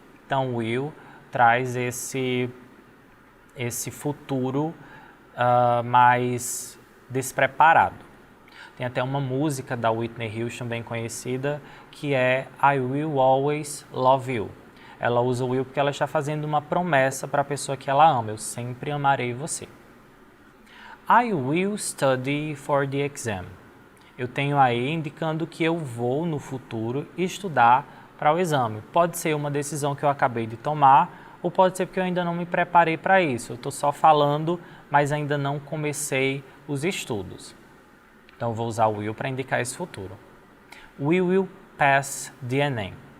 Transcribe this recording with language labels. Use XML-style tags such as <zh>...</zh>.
<pt>Então, will traz esse futuro mais despreparado. Tem até uma música da Whitney Houston bem conhecida, que é I Will Always Love You. Ela usa o will porque ela está fazendo uma promessa para a pessoa que ela ama. Eu sempre amarei você.</pt> <en>I will study for the exam.</en> <pt>Eu tenho aí indicando que eu vou, no futuro, estudar para o exame. Pode ser uma decisão que eu acabei de tomar, ou pode ser porque eu ainda não me preparei para isso. Eu estou só falando, mas ainda não comecei os estudos. Então, eu vou usar o will para indicar esse futuro.</pt> <en>We will pass the Enem.</en>